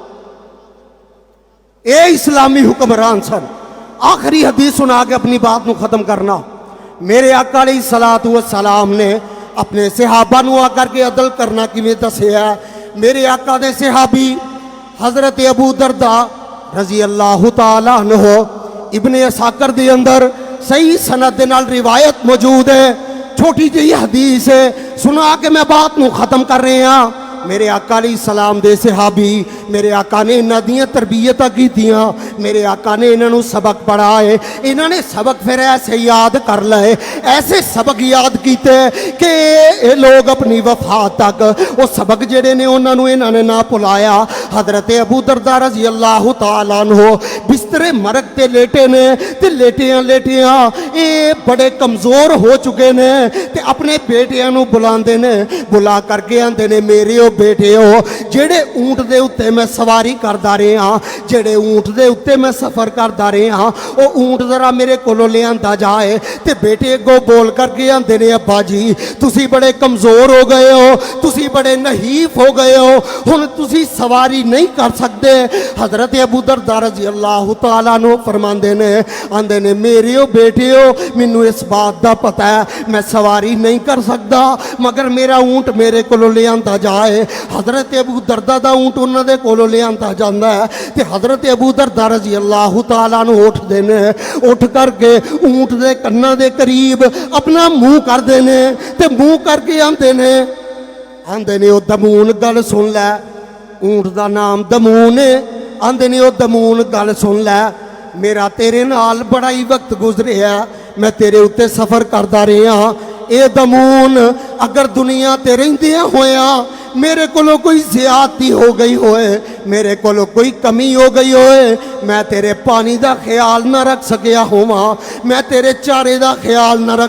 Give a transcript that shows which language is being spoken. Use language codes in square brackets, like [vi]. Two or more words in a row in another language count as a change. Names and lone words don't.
[pa] یہ اسلامی حکمران سن آخری حدیث سنا کے اپنی بات نوں ختم کرنا میرے آقا [ar] عليه الصلاة والسلام [pa] نے اپنے صحابہ نوں آکر کے عدل کرنا کیویں دسیا میرے آقا دے صحابی حضرت ابو دردا [ar] رضي الله تعالى عنه [pa] ابن عساکر دے اندر صحیح سند دے نال روایت موجود ہے چھوٹی جی حدیث ہے سنا کے میں بات نوں ختم کر رہے ہیں میرے آقا علیہ السلام دے صحابی میرے آقا نے انہاں دیاں تربیتاں کیتیاں میرے آقا نے انہاں نوں سبق پڑھائے انہاں نے سبق فیر ایسے یاد کر لئے ایسے سبق یاد کیتے کہ یہ لوگ اپنی وفات تک وہ سبق جیہڑے نے انہاں نوں انہاں نے نہ بھلایا حضرت ابو دردا [ar] رضي الله تعالى [pa] عنہ بسترِ مرگ تے لیٹے نے تے لیٹیاں یہ بڑے کمزور ہو چکے نے تے اپنے بیٹیاں نوں بلاندے نے بلا کرکے آندے نے میرے بیٹے ہو جیہڑے اونٹ دے اتے میں سواری کردا رہا جیہڑے اونٹ दे उत्ते मैं सवारी करदा रहा जेड़े ऊंट دے اتے میں سفر کردا رہا وہ اونٹ ذرا میرے کولوں لے آندا جائے تے بیٹے اگوں بول کرکے آندے نے ابا جی تسی بڑے کمزور ہو گئے ہو تسی بڑے نحیف ہو گئے ہو ہن تسی سواری نہیں کر سکتے حضرت ابو دردا [ar] رضي الله تعالى عنه [pa] فرماندے نے آندے نے میرے ہو بیٹے ہو مینوں اس بات دا پتہ ہے میں سواری نہیں کر سکتا مگر میرا اونٹ میرے کولوں لے آندا جائے حضرت ابو دردا دا اونٹ انہاں دے کولوں لے آندا جاندا ہے تے حضرت ابو دردا दा ऊंट उन्हां दे कोलों ले आंदा जांदा है ते हजरत अबू दरदा [ar] رضي الله تعالى عنه [pa] اٹھدے نے اٹھ کرکے اونٹ دے کناں دے قریب اپنا منہ کردے نے تے منہ کرکے آندے نے او دمون گل سن لے اونٹ دا نام دمون ہے آندے نے او دمون گل سن لے میرا تیرے نال بڑا ہی وقت گزریا میں تیرے اتے سفر کردا رہا اے دمون اگر دنیا تے رہندیاں ہویا میرے کولوں کوئی زیادتی ہو گئی ہوئے میرے کولوں کوئی کمی ہو گئی ہوئے میں تیرے پانی کا خیال نہ رکھ سکیا ہوواں میں تیرے چارے کا خیال نہ رکھ